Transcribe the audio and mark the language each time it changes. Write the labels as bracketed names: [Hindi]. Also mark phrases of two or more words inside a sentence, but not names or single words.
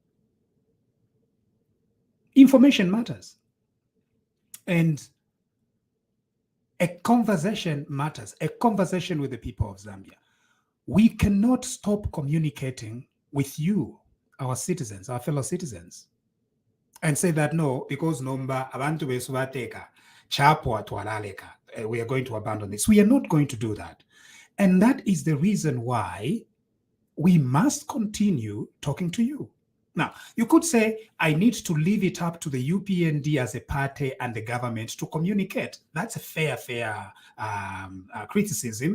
[English] Information matters. And a conversation matters. A conversation with the people of Zambia. We cannot stop communicating with you, our citizens, our fellow citizens, and say that no, because [Bemba] nomba abantu besubateka chapo atwalaleka, [English] we are going to abandon this. We are not going to do that. And that is the reason why we must continue talking to you. Now, you could say, I need to leave it up to the UPND as a party and the government to communicate. That's a fair criticism.